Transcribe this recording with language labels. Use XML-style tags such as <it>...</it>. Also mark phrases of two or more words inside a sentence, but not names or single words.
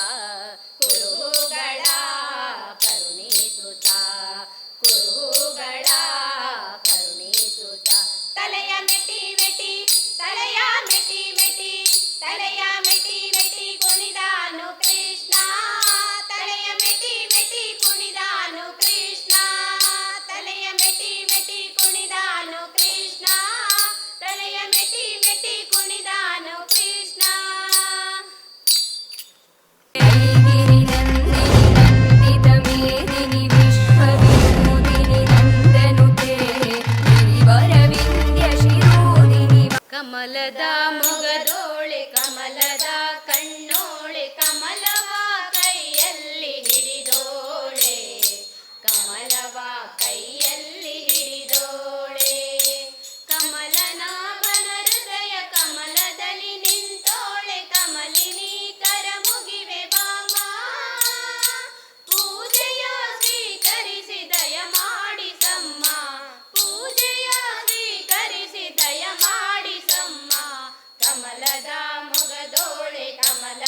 <kn>ಕುರುಗಳ ಕರುಣಿಸುತ್ತ ಕುರುಗಳ ಕರುಣಿಸುತ್ತ ತಲೆಯ ಮೆಟ್ಟಿ ಮೆಟ್ಟಿ ತಲೆಯ ಮೆಟ್ಟಿ ಮೆಟ್ಟಿ ತಲೆಯ ಮೆಟ್ಟಿ ಮೆಟ್ಟಿ ಕುಣಿದಾನು ಕೃಷ್ಣ ತಲೆಯ ಮೆಟ್ಟಿ ಮೆಟ್ಟಿ ಕುಣಿದಾನು ಕೃಷ್ಣ ತಲೆಯ ಮೆಟ್ಟಿ ಮೆಟ್ಟಿ ಕುಣಿದಾನು ಕೃಷ್ಣ ತಲೆಯ ಮೆಟ್ಟಿ ಮೆಟ್ಟಿ ಕುಣಿದಾನು ಕೃಷ್ಣ</kn> <sa>गिरिनन्दिनि विश्वविनोदिनि नन्दनुते गिरिवरविन्द्यशिरोदिनि</sa> <kn>ಕಮಲದ ಮೊಗದೋಳೆ ಕಮಲದ ಕಣ್ಣೋಳೆ ಕಮಲವ ಕೈಯಲ್ಲಿ ಹಿಡಿದೋಳೆ ಕಮಲವ ಕೈಯಲ್ಲಿ ಹಿಡಿದೋಳೆ ಕಮಲನಾಭನ ಹೃದಯ ಕಮಲದಲ್ಲಿ ನಿಂತೋಳೆ ಕಮಲಿನಿ ಕರ ಮುಗಿವೆ ಬಾಮ ಪೂಜೆಯ ಸ್ವೀಕರಿಸಿ ದಯ ಮಾಡಿಸಮ್ಮ ಪೂಜೆಯ ಸ್ವೀಕರಿಸಿ ದಯ ಮಾಡಿಸಮ್ಮ ಕಮಲದ ಮೊಗದೋಳೆ</kn>